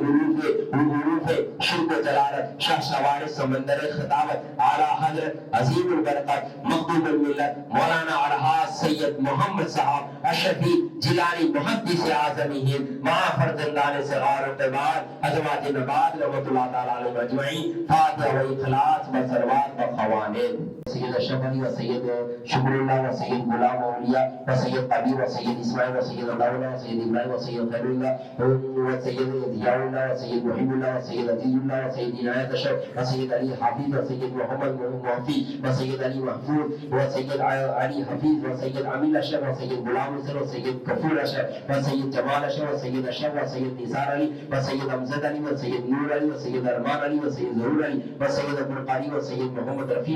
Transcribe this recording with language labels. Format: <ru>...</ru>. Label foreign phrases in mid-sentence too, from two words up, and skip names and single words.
<ur>حروف شرک و جلالت شاہ سوار سمندر خطابت اعلی حضرت عظیم البرکت مخدوم الملت مولانا الحاج سید محمد صاحب اشرفی جیلانی محدث اعظم ہند مع فرزندان صغار و کبار ازواج نبات رحمۃ اللہ تعالی علیہم اجمعین فاتحہ و اخلاص بصلوات بقوانین سید اشرف علی و سید شکر اللہ و سید غلام اولیاء و سید قبیر و سید اسماعیل و سید اللہ و سید ابراہیم و سید خیر اللہ و سید ضیاء اللہ و سید محب اللہ و سید عزیز اللہ و سید عنایت اشرف و سید علی حافظ و سید محمد محفی و سید علی محفوظ و سید علی حفیظ و سید عمیل اشرف و سید غلام حسین و سید کفور اشرف و سید جمال اشرف و سید اشرف و سید نثار علی و سید امجد علی و سید نور علی و سید ارمان علی و سید ظہور علی و سید ابوالقاری و سید محمد رفیع</ur>